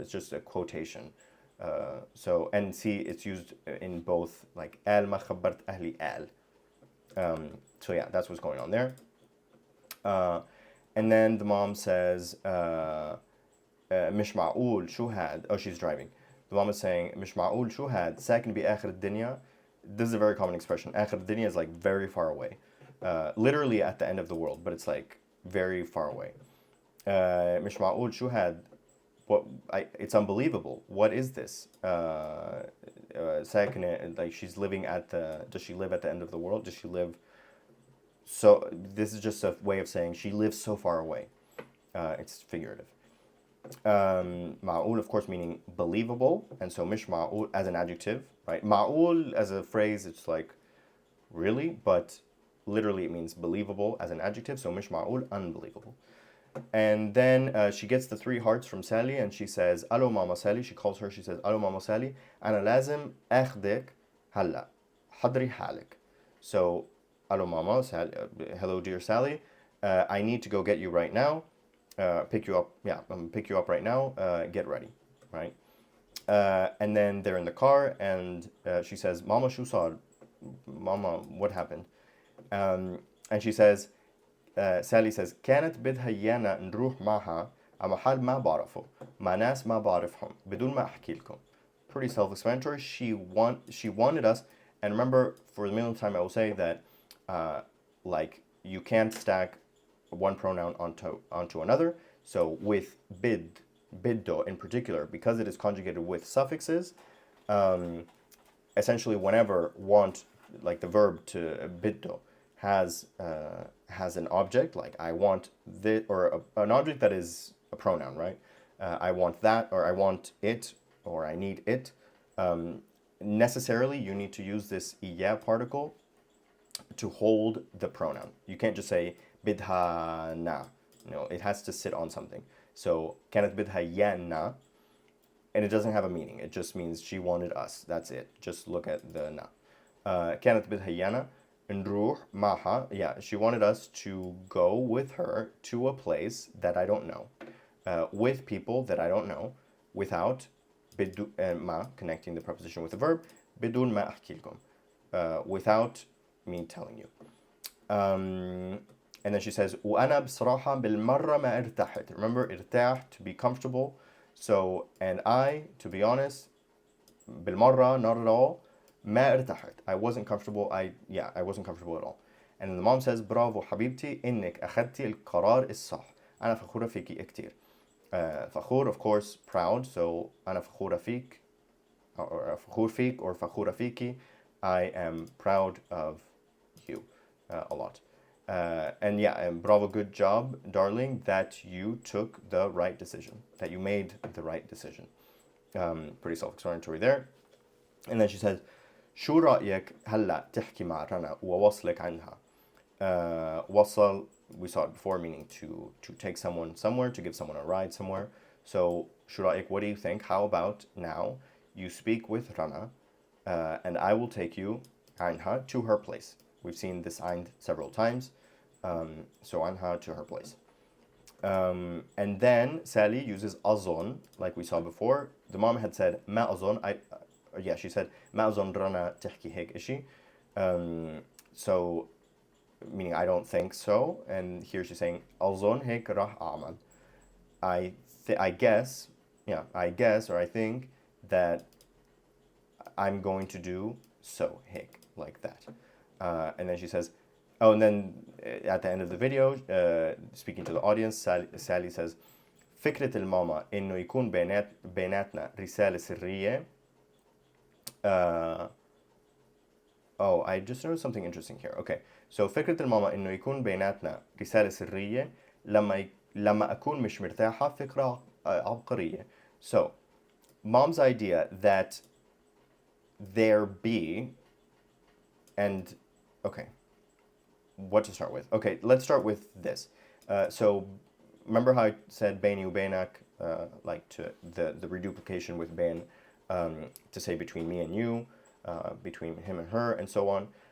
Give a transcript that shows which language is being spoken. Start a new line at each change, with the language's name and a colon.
English: It's just a quotation. So and see, it's used in both like al
Arabic: ما خبرت أهلي
English: al. So yeah, that's what's going on there. And then the mom says
Arabic: مش معقول شو هاد.
English: Oh, she's driving. The mom is saying
Arabic: مش معقول شو هاد ساكن بآخر الدنيا.
English: This is a very common expression.
Arabic: آخر الدنيا
English: is like very far away. Literally at the end of the world, but it's like very far away.
Arabic: مش معقول شو هاد.
English: It's unbelievable. What is this? ساكنة, like she's living at the. Does she live at the end of the world? Does she live? So this is just a way of saying she lives so far away. It's figurative. معقول, of course, meaning believable, and so
Arabic: مش معقول
English: as an adjective, right? معقول as a phrase, it's like really, but literally it means believable as an adjective. So مش معقول, unbelievable. And then she gets the 3 hearts from Sally, and she says
Arabic: ألو ماما
English: Sally. She calls her. She says
Arabic: ألو ماما
English: Sally.
Arabic: أنا لازم أخذك هلا حضري حالك.
English: So
Arabic: ألو ماما
English: Sally, hello dear Sally. I need to go get you right now. Pick you up. Yeah, I'm gonna pick you up right now. Get ready, right? And then they're in the car, and she says, "Mama,
Arabic: شو صار?
English: Mama, what happened?" And she says, Sally says,
Arabic: كانت بدها إيانا نروح معها على محل ما بعرفه مع ناس ما بعرفهم بدون ما أحكي لكم.
English: Pretty self-explanatory. She wanted us, and remember, for the millionth time, I will say that, like, you can't stack one pronoun onto another. So with biddo in particular, because it is conjugated with suffixes, essentially whenever want, like the verb to biddo, has an object, like I want this, or an object that is a pronoun, right? I want that, or I want it, or I need it. Necessarily, you need to use this iya particle to hold the pronoun. You can't just say bidha na. No, it has to sit on something. So
Arabic: كانت بدها يانا,
English: and it doesn't have a meaning. It just means she wanted us. That's it. Just look at the na.
Arabic: كانت بدها يانا نروح معها.
English: Yeah, she wanted us to go with her to a place that I don't know, with people that I don't know, without بدون ما, connecting the preposition with the verb,
Arabic: بدون ما أحكي لكم,
English: without me telling you. And then she says
Arabic: وأنا بصراحة بالمرة ما ارتحت.
English: Remember, ارتاح, to be comfortable. So, and I, to be honest, بالمرة, not at all,
Arabic: ما ارتحت.
English: I wasn't comfortable. I wasn't comfortable at all. And then the mom says
Arabic: برافو حبيبتي إنك أخذتي القرار الصح. أنا فخورة فيكي كتير.
English: فخور, of course, proud.
Arabic: So أنا فخورة فيك, or فخور فيك, or فخورة فيكي.
English: I am proud of you a lot. And yeah, and bravo, good job, darling, that you took the right decision, that you made the right decision. Pretty self-explanatory there. And then she says
Arabic: شو رأيك هلا تحكي مع رنا ووصلك عنها.
English: وصل, we saw it before, meaning to take someone somewhere, to give someone a ride somewhere. So
Arabic: شو رأيك,
English: what do you think? How about now you speak with Rana, and I will take you عنها, to her place. We've seen this eind several times. So عنها, to her place. And then Sally uses أظن, like we saw before. The mom had said
Arabic: ما أظن.
English: She said
Arabic: ما أظن رنا تحكي هيك إشي.
English: So meaning I don't think so. And here she's saying
Arabic: أظن هيك راح أعمل.
English: I guess, or I think that I'm going to do so, هيك, like that. And then she says, oh, and then at the end of the video, speaking to the audience, Sally says,
Arabic: فكرة الماما إنه يكون بيناتنا رسالة سرية.
English: Oh, I just noticed something interesting here. Okay, so
Arabic: فكرة الماما إنه يكون بيناتنا رسالة سرية لما أكون مش مرتاحة فكرة عبقرية.
English: So, mom's idea that there be, and okay, what to start with? Okay, let's start with this. So remember how I said
Arabic: بيني وبينك,
English: like to the reduplication with بين, to say between me and you, between him and her, and so on.